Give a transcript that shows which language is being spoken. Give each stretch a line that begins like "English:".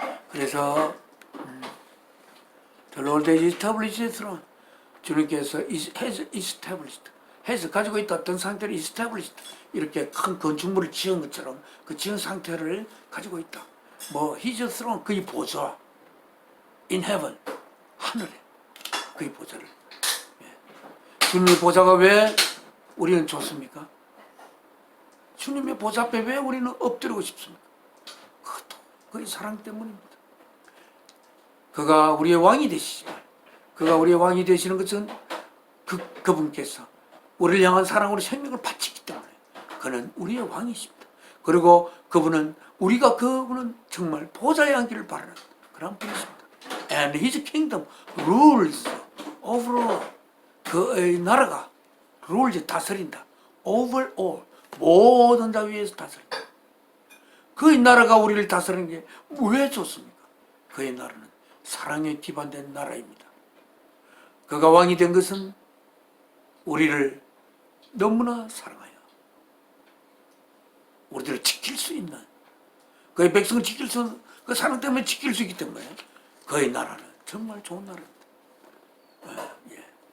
Korean: 그래서
English: The Lord has established His throne.
Korean: 주님께서
English: has established,
Korean: has 가지고 있다 어떤 상태를 established 이렇게 큰 건축물을 지은 것처럼 그 지은 상태를 가지고 있다. 뭐
English: His throne
Korean: 그의 보좌
English: in heaven
Korean: 하늘에 그의 보좌를 주님의 보좌가 왜 우리는 좋습니까? 주님의 보좌 앞에 왜 우리는 엎드리고 싶습니까? 그것도 그의 사랑 때문입니다. 그가 우리의 왕이 되시지만 그가 우리의 왕이 되시는 것은 그분께서 우리를 향한 사랑으로 생명을 바치기 때문에 그는 우리의 왕이십니다. 그리고 그분은 그분은 정말 보좌에 앉기를 바라는 그런 분이십니다.
English: And His kingdom rules over all.
Korean: 그의 나라가
English: rules
Korean: 다스린다.
English: over all.
Korean: 모든 자 위에서 다스린다. 그의 나라가 우리를 다스리는 게 왜 좋습니까? 그의 나라는 사랑에 기반된 나라입니다. 그가 왕이 된 것은 우리를 너무나 사랑하여 우리들을 지킬 수 있는, 그의 백성을 지킬 수, 그 사랑 때문에 지킬 수 있기 때문에 그의 나라는 정말 좋은 나라입니다. 예.